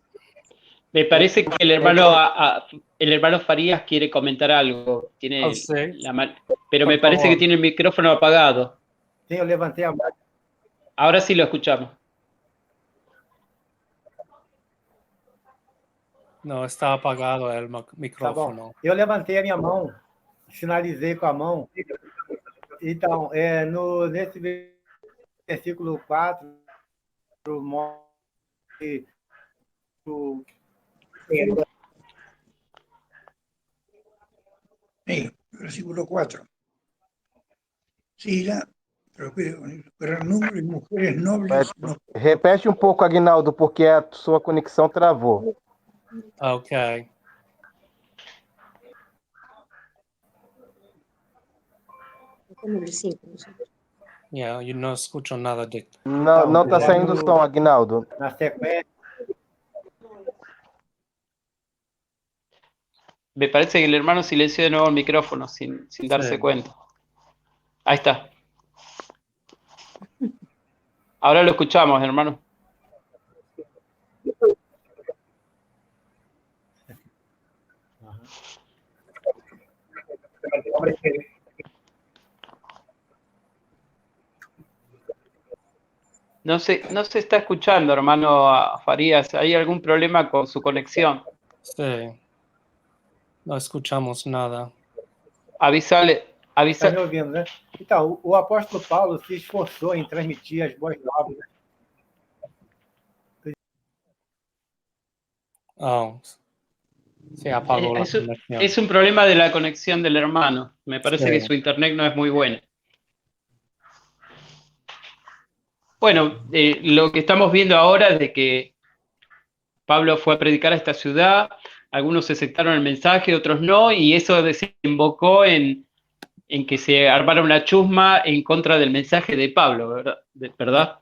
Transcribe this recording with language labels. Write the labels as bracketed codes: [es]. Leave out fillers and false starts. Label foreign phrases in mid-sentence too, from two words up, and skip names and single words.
[es] Me parece que el hermano Farías quiere comentar algo. Oh, sí. Pero Por me parece favor. que tiene el micrófono apagado. Sí, yo levanté [pt] a mão. [es] Ahora sí lo escuchamos. No, está apagado el [pt] Tá [es] micrófono. [pt] bom. Eu levantei a minha mão, sinalizei com a mão. Então, nesse versículo 4, mostra que [es] Sí, versículo 4. Sí, pero gran número de mujeres nobles. No. [pt] Repete um pouco, Aguinaldo, porque a sua conexão travou. Ok. [es] Yeah, yo no escucho nada de... [pt] Não está saindo o som, Aguinaldo. Na sequência, [es] Me parece que el hermano silenció de nuevo el micrófono sin darse Sí. cuenta. Ahí está. Ahora lo escuchamos, hermano. No se está escuchando, hermano Farías. ¿Hay algún problema con su conexión? Sí. No escuchamos nada. Avísale. [pt] Está me ouvindo, né? Então, o apóstolo Paulo se esforçou em transmitir as boas novas. [es] Oh, se apagó la conexión. Es un problema de la conexión del hermano. Me parece Sí. que su internet no es muy buena. Bueno, lo que estamos viendo ahora es de que Pablo fue a predicar a esta ciudad, algunos aceptaron el mensaje, otros no, y eso desembocó en que se armara una chusma en contra del mensaje de Pablo, ¿verdad?